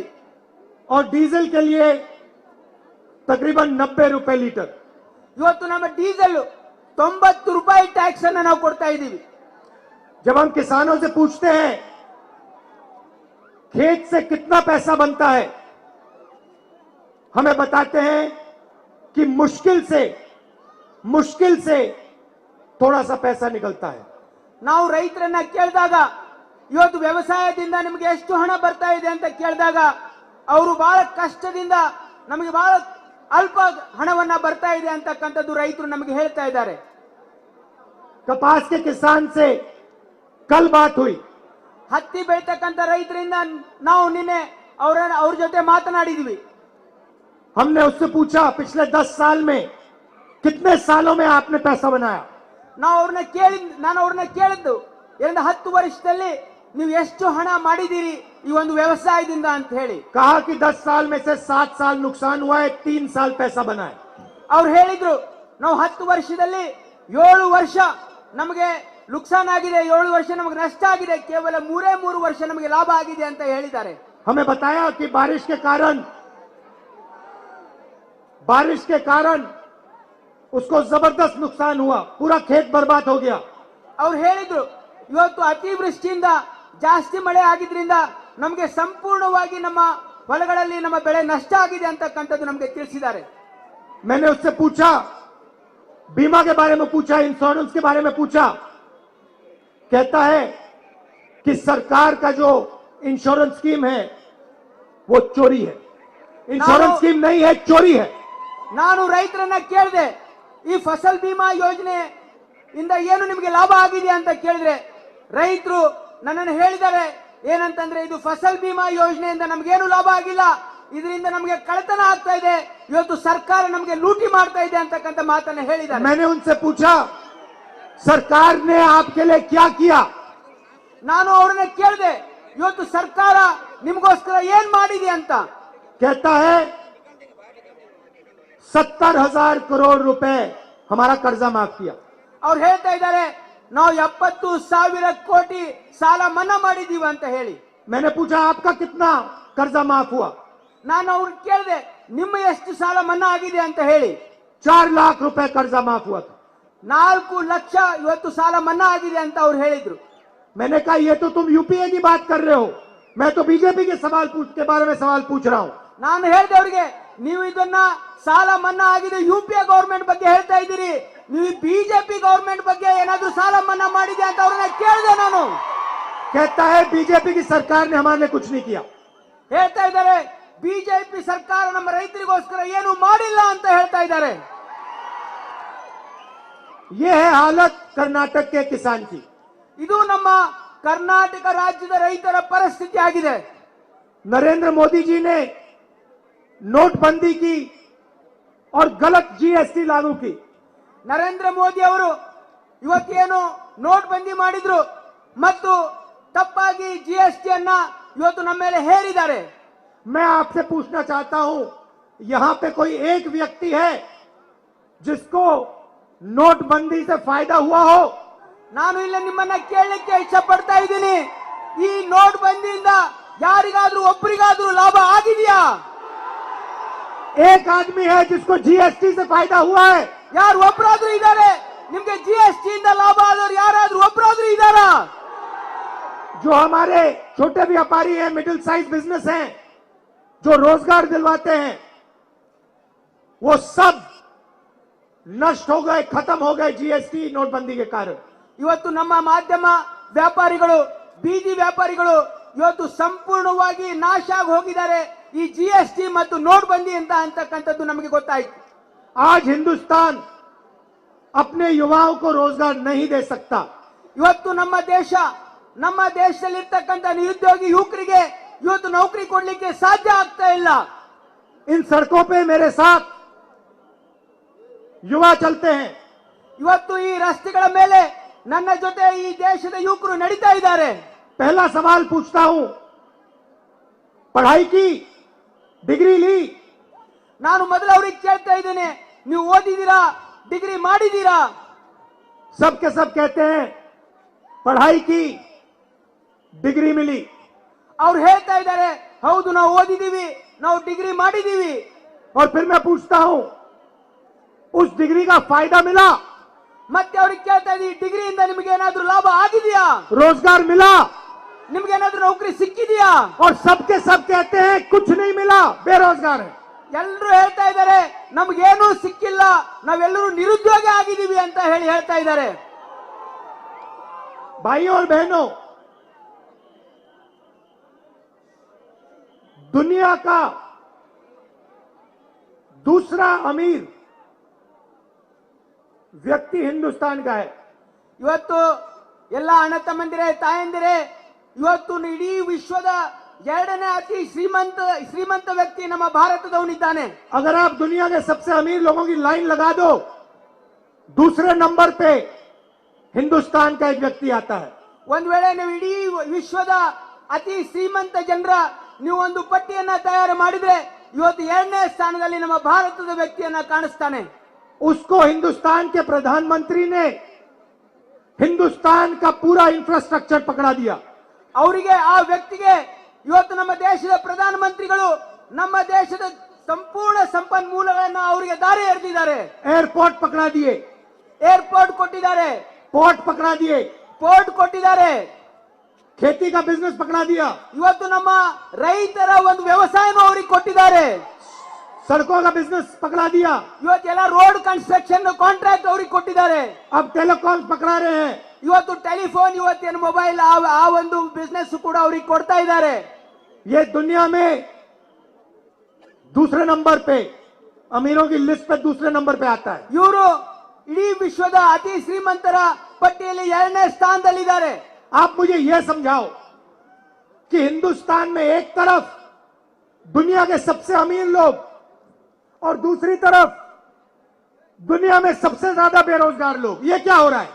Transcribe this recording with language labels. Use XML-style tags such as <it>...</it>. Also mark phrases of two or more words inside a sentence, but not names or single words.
<hi>और डीजल के लिए तकरीबन 90 रुपए लीटर.</hi> <kn>ಇವತ್ತು ನಮ್ಮ ಡೀಸೆಲ್ 90 ರೂಪಾಯಿ ಟ್ಯಾಕ್ಸ್ ಅನ್ನ ನಾವು ಕೊಡ್ತಾ ಇದ್ದೀವಿ.</kn> <hi>जब हम किसानों से पूछते हैं खेत से कितना पैसा बनता है, हमें बताते हैं कि मुश्किल से थोड़ा सा पैसा निकलता है.</hi> <kn>ನಾವು ರೈತರನ್ನ ಕೇಳಿದಾಗ ಇವತ್ತು ವ್ಯವಸಾಯದಿಂದ ನಿಮಗೆ ಎಷ್ಟು ಹಣ ಬರ್ತಾ ಇದೆ ಅಂತ ಕೇಳಿದಾಗ ಅವರು ಬಹಳ ಕಷ್ಟದಿಂದ ನಮಗೆ ಬಹಳ ಅಲ್ಪ ಹಣವನ್ನ ಬರ್ತಾ ಇದೆ ಅಂತಕ್ಕಂಥದ್ದು ರೈತರು ನಮಗೆ ಹೇಳ್ತಾ ಇದ್ದಾರೆ.</kn> <hi>कपास के किसान से कल बात हुई.</hi> <kn>ಹತ್ತಿ ಬೆಳೀತಕ್ಕಂಥ ರೈತರಿಂದ ನಾವು ನಿನ್ನೆ ಅವ್ರ ಜೊತೆ ಮಾತನಾಡಿದ್ವಿ.</kn> <hi>हमने उससे पूछा पिछले 10 साल में कितने सालों में आपने पैसा बनाया.</hi> <kn>ನಾನು ಅವ್ರನ್ನ ಕೇಳಿದ್ದು 10 ವರ್ಷದಲ್ಲಿ ನೀವು ಎಷ್ಟು ಹಣ ಮಾಡಿದ್ದೀರಿ ಈ ಒಂದು ವ್ಯವಸಾಯದಿಂದ ಅಂತ ಹೇಳಿ.</kn> <hi>कहा कि 10 साल में से 7 साल नुकसान हुआ है, 3 साल पैसा बना है.</hi> <kn>ಅವ್ರು ಹೇಳಿದ್ರು ನಾವು 10 ವರ್ಷದಲ್ಲಿ 7 ವರ್ಷ ನಮಗೆ ನುಕ್ಸಾನ್ ಆಗಿದೆ, 7 ವರ್ಷ ನಮಗೆ ನಷ್ಟ ಆಗಿದೆ, ಕೇವಲ 3 ವರ್ಷ ನಮಗೆ ಲಾಭ ಆಗಿದೆ ಅಂತ ಹೇಳಿದ್ದಾರೆ.</kn> <hi>हमें बताया कि बारिश के कारण उसको जबरदस्त नुकसान हुआ, पूरा खेत बर्बाद हो गया.</hi> <kn>ಅವ್ರು ಹೇಳಿದ್ರು ಇವತ್ತು ಅತಿವೃಷ್ಟಿಯಿಂದ ಜಾಸ್ತಿ ಮಳೆ ಆಗಿದ್ರಿಂದ ನಮಗೆ ಸಂಪೂರ್ಣವಾಗಿ ನಮ್ಮ ಹೊಲಗಳಲ್ಲಿ ನಮ್ಮ ಬೆಳೆ ನಷ್ಟ ಆಗಿದೆ ಅಂತಕ್ಕಂಥದ್ದು ನಮಗೆ ತಿಳಿಸಿದ್ದಾರೆ.</kn> <hi>मैंने उससे पूछा, बीमा के बारे में पूछा, इंश्योरेंस के बारे में पूछा. कहता है कि सरकार का जो</hi> <en>insurance scheme</en> <hi>है वो चोरी है.</hi> <en>insurance scheme</en> <hi>नहीं है, चोरी है.</hi> <kn>ನಾನು ರೈತರನ್ನ ಕೇಳಿದೆ, ಈ ಫಸಲ್ ಬಿಮಾ ಯೋಜನೆ ಇಂದ ಏನು ನಿಮಗೆ ಲಾಭ ಆಗಿದೆ ಅಂತ ಕೇಳಿದ್ರೆ ರೈತರು ನನ್ನನ್ನು ಹೇಳಿದ್ದಾರೆ ಏನಂತಂದ್ರೆ, ಇದು ಫಸಲ್ ಬಿಮಾ ಯೋಜನೆಯಿಂದ ನಮಗೇನು ಲಾಭ ಆಗಿಲ್ಲ, ಇದರಿಂದ ನಮಗೆ ಕಳ್ಳತನ ಆಗ್ತಾ ಇದೆ, ಇವತ್ತು ಸರ್ಕಾರ ನಮಗೆ ಲೂಟಿ ಮಾಡ್ತಾ ಇದೆ ಅಂತಕ್ಕಂಥ ಮಾತನ್ನ ಹೇಳಿದ್ದಾರೆ.</kn> <hi>मैंने उनसे पूछा सरकार ने आपके लिए क्या किया.</hi> <kn>ನಾನು ಅವ್ರನ್ನ ಕೇಳಿದೆ ಇವತ್ತು ಸರ್ಕಾರ ನಿಮಗೋಸ್ಕರ ಏನ್ ಮಾಡಿದೆ ಅಂತ.</kn> <hi>कहता है 70,000 करोड़ रुपए हमारा कर्जा माफ किया.</hi> <kn>ಅವ್ರು ಹೇಳ್ತಾ ಇದ್ದಾರೆ ನಾವು 70,000 ಕೋಟಿ ಸಾಲ ಮನ್ನಾ ಮಾಡಿದೀವಿ ಅಂತ ಹೇಳಿ.</kn> <hi>मैंने पूछा आपका कितना कर्जा माफ हुआ.</hi> <kn>ನಾನು ಅವ್ರಿಗೆ ಕೇಳಿದೆ ನಿಮ್ಮ ಎಷ್ಟು ಸಾಲ ಮನ್ನಾ ಆಗಿದೆ ಅಂತ ಹೇಳಿ.</kn> <hi>4 लाख रुपए कर्जा माफ हुआ था.</hi> <kn>4 ಲಕ್ಷ ಇವತ್ತು ಸಾಲ ಮನ್ನಾ ಆಗಿದೆ ಅಂತ ಅವ್ರು ಹೇಳಿದ್ರು.</kn> <hi>मैंने कहा ये तो तुम यूपीए की बात कर रहे हो, मैं तो बीजेपी के बारे में सवाल पूछ रहा हूं.</hi> <kn>ನಾನು ಹೇಳಿದೆ ಅವರಿಗೆ, ನೀವು ಇದನ್ನ ಸಾಲ ಮನ್ನಾ ಆಗಿದೆ ಯುಪಿಎ ಗವರ್ಮೆಂಟ್ ಬಗ್ಗೆ ಹೇಳ್ತಾ ಇದ್ದೀರಿ, ನೀವು ಬಿಜೆಪಿ ಗವರ್ಮೆಂಟ್ ಬಗ್ಗೆ ಏನಾದ್ರೂ ಸಾಲ ಮನ್ನಾ ಮಾಡಿದೆ ಅಂತ ಅವ್ರನ್ನ ಕೇಳಿದೆ ನಾನು.</kn> <hi>कहता है बीजेपी की सरकार ने हमारे लिए कुछ नहीं किया.</hi> <kn>ಹೇಳ್ತಾ ಇದ್ದಾರೆ ಬಿಜೆಪಿ ಸರ್ಕಾರ ನಮ್ಮ ರೈತರಿಗೋಸ್ಕರ ಏನು ಮಾಡಿಲ್ಲ ಅಂತ ಹೇಳ್ತಾ ಇದ್ದಾರೆ.</kn> <hi>ये है हालत कर्नाटक के किसान की.</hi> <kn>ಇದು ನಮ್ಮ ಕರ್ನಾಟಕ ರಾಜ್ಯದ ರೈತರ ಪರಿಸ್ಥಿತಿ ಆಗಿದೆ.</kn> <hi>नरेंद्र मोदी जी ने नोटबंदी की और गलत जीएसटी लागू की.</hi> <kn>ನರೇಂದ್ರ ಮೋದಿ ಅವರು ಇವತ್ತೇನು ನೋಟ್ ಬಂದಿ ಮಾಡಿದ್ರು ಮತ್ತು ತಪ್ಪಾಗಿ ಜಿಎಸ್ಟಿ ಅನ್ನ ಇವತ್ತು ನಮ್ಮ ಮೇಲೆ ಹೇರಿದ್ದಾರೆ.</kn> <hi>मैं आपसे पूछना चाहता हूं, यहां पे कोई एक व्यक्ति है जिसको नोटबंदी से फायदा हुआ हो?</hi> <kn>ನಾನು ಇಲ್ಲ ನಿಮ್ಮನ್ನ ಕೇಳಲಿಕ್ಕೆ ಇಷ್ಟಪಡ್ತಾ ಇದ್ದೀನಿ, ಈ ನೋಟ್ ಬಂದಿಯಿಂದ ಯಾರಿಗಾದ್ರೂ ಒಬ್ಬರಿಗಾದ್ರೂ ಲಾಭ ಆಗಿದೆಯಾ?</kn> <hi>एक आदमी है जिसको जीएसटी से फायदा हुआ है?</hi> <kn>ಯಾರು ಒಬ್ಬರಾದ್ರೂ ಇದ್ದಾರೆ ನಿಮ್ಗೆ ಜಿಎಸ್ಟಿ ಇಂದ ಲಾಭ ಆದವರು ಯಾರಾದ್ರೂ ಒಬ್ಬರಾದ್ರೂ ಇದ್ದಾರಾ?</kn> <hi>जो हमारे छोटे व्यापारी हैं,</hi> <en>middle size business</en> <hi>हैं, जो रोजगार दिलवाते हैं, वो सब नष्ट हो गए, खत्म हो गए जीएसटी नोटबंदी के कारण.</hi> <kn>ಇವತ್ತು ನಮ್ಮ ಮಾಧ್ಯಮ ವ್ಯಾಪಾರಿಗಳು, ಬೀದಿ ವ್ಯಾಪಾರಿಗಳು ಇವತ್ತು ಸಂಪೂರ್ಣವಾಗಿ ನಾಶ ಆಗಿ ಹೋಗಿದ್ದಾರೆ ಈ ಜಿಎಸ್ಟಿ ಮತ್ತು ನೋಟ್ ಬಂದಿ ಅಂತ ಅಂತಕ್ಕಂಥದ್ದು ನಮಗೆ ಗೊತ್ತಾಯ್ತು.</kn> <hi>आज हिंदुस्तान अपने युवाओं को रोजगार नहीं दे सकता.</hi> <kn>ಇವತ್ತು ನಮ್ಮ ದೇಶದಲ್ಲಿರ್ತಕ್ಕಂಥ ನಿರುದ್ಯೋಗಿ ಯುವಕರಿಗೆ ಇವತ್ತು ನೌಕರಿ ಕೊಡ್ಲಿಕ್ಕೆ ಸಾಧ್ಯ ಆಗ್ತಾ ಇಲ್ಲ.</kn> <hi>इन सड़कों पे मेरे साथ युवा चलते हैं।</hi> <kn>ಇವತ್ತು ಈ ರಸ್ತೆಗಳ ಮೇಲೆ ನನ್ನ ಜೊತೆ ಈ ದೇಶದ ಯುವಕರು ನಡೀತಾ ಇದ್ದಾರೆ।</kn> <hi>पहला सवाल पूछता हूं, पढ़ाई की, डिग्री ली?</hi> <kn>ನಾನು ಮೊದಲು ಅವರಿಗೆ ಕೇಳ್ತಾ ಇದ್ದೇನೆ, ನೀವು ಓದಿದ್ದೀರಾ, ಡಿಗ್ರಿ ಮಾಡಿದ್ದೀರಾ?</kn> <hi>सब के सब कहते हैं पढ़ाई की, डिग्री मिली।</hi> <kn>ಅವ್ರು ಹೇಳ್ತಾ ಇದ್ದಾರೆ, ಹೌದು ನಾವು ಓದಿದೀವಿ, ನಾವು ಡಿಗ್ರಿ ಮಾಡಿದೀವಿ।</kn> <hi>और फिर मैं पूछता हूं, उस डिग्री का फायदा मिला?</hi> <kn>ಮತ್ತೆ ಅವ್ರಿಗೆ ಕೇಳ್ತಾ ಇದ್ದೀವಿ, ಡಿಗ್ರಿಯಿಂದ ನಿಮಗೆ ಏನಾದ್ರೂ ಲಾಭ ಆಗಿದೆಯಾ?</kn> <hi>रोजगार मिला?</hi> <kn>ನಿಮ್ಗೆ ಏನಾದ್ರೂ ನೌಕರಿ ಸಿಕ್ಕಿದೆಯಾ?</kn> <hi>और सबके सब कहते हैं कुछ नहीं मिला, बेरोजगार है।</hi> <kn>ಎಲ್ಲರೂ ಹೇಳ್ತಾ ಇದ್ದಾರೆ, ನಮ್ಗೇನೂ ಸಿಕ್ಕಿಲ್ಲ, ನಾವೆಲ್ಲರೂ ನಿರುದ್ಯೋಗ ಆಗಿದ್ದೀವಿ ಅಂತ ಹೇಳ್ತಾ ಇದ್ದಾರೆ।</kn> <hi>भाइयों और बहनों, दुनिया का दूसरा अमीर व्यक्ति हिंदुस्तान का है।</hi> <kn>ಇವತ್ತು ಎಲ್ಲ ಅಣ್ಣ ತಮ್ಮಂದಿರೇ, ತಾಯಂದಿರೇ, ಇವತ್ತು ಇಡೀ ವಿಶ್ವದ ಎರಡನೇ ಅತಿ ಶ್ರೀಮಂತ ವ್ಯಕ್ತಿ ನಮ್ಮ ಭಾರತದವನಿದ್ದಾನೆ।</kn> <hi>अगर आप दुनिया के सबसे अमीर लोगों की लाइन लगा दो, दूसरे नंबर पे हिंदुस्तान का एक व्यक्ति आता है।</hi> <kn>ಒಂದ್ ವೇಳೆ ನೀವು ಇಡೀ ವಿಶ್ವದ ಅತಿ ಶ್ರೀಮಂತ ಜನರ ನೀವು ಒಂದು ಪಟ್ಟಿಯನ್ನ ತಯಾರು ಮಾಡಿದ್ರೆ ಇವತ್ತು ಎರಡನೇ ಸ್ಥಾನದಲ್ಲಿ ನಮ್ಮ ಭಾರತದ ವ್ಯಕ್ತಿಯನ್ನ ಕಾಣಿಸ್ತಾನೆ।</kn> <hi>उसको हिंदुस्तान के प्रधानमंत्री ने हिंदुस्तान का पूरा इंफ्रास्ट्रक्चर पकड़ा दिया।</hi> <kn>ಅವರಿಗೆ, ಆ ವ್ಯಕ್ತಿಗೆ ಇವತ್ತು ನಮ್ಮ ದೇಶದ ಪ್ರಧಾನಮಂತ್ರಿಗಳು ನಮ್ಮ ದೇಶದ ಸಂಪೂರ್ಣ ಸಂಪನ್ಮೂಲಗಳನ್ನು ಅವರಿಗೆ ದಾರಿ ಎರೆದಿದ್ದಾರೆ।</kn> <hi>एयरपोर्ट पकड़ा दिए,</hi> <kn>ಏರ್ಪೋರ್ಟ್ ಕೊಟ್ಟಿದ್ದಾರೆ,</kn> <hi>पोर्ट पकड़ा दिए,</hi> <kn>ಪೋರ್ಟ್ ಕೊಟ್ಟಿದ್ದಾರೆ,</kn> <hi>खेती का बिजनेस पकड़ा दिया,</hi> <kn>ಇವತ್ತು ನಮ್ಮ ರೈತರ ಒಂದು ವ್ಯವಸಾಯನೂ ಅವರಿಗೆ ಕೊಟ್ಟಿದ್ದಾರೆ,</kn> <hi>सड़कों का बिजनेस पकड़ा दिया,</hi> <kn>ಇವತ್ತೆಲ್ಲ</kn> <en>road construction contract</en> <kn>ಅವರಿಗೆ ಕೊಟ್ಟಿದ್ದಾರೆ।</kn> <hi>अब टेलीकॉम पकड़ा रहे हैं।</hi> <kn>ಇವತ್ತು ಟೆಲಿಫೋನ್, ಇವತ್ತೇನು ಮೊಬೈಲ್, ಆ ಒಂದು ಬಿಸ್ನೆಸ್ ಕೂಡ ಅವರಿಗೆ ಕೊಡ್ತಾ ಇದ್ದಾರೆ।</kn> <hi>ये दुनिया में दूसरे नंबर पे, अमीरों की लिस्ट पे दूसरे नंबर पे आता है।</hi> <kn>ಇವರು ಇಡೀ ವಿಶ್ವದ ಅತಿ ಶ್ರೀಮಂತರ ಪಟ್ಟಿಯಲ್ಲಿ ಎರಡನೇ ಸ್ಥಾನದಲ್ಲಿದ್ದಾರೆ।</kn> <hi>आप मुझे यह समझाओ कि हिंदुस्तान में एक तरफ दुनिया के सबसे अमीर लोग और दूसरी तरफ दुनिया में सबसे ज्यादा बेरोजगार लोग, ये क्या हो रहा है?</hi>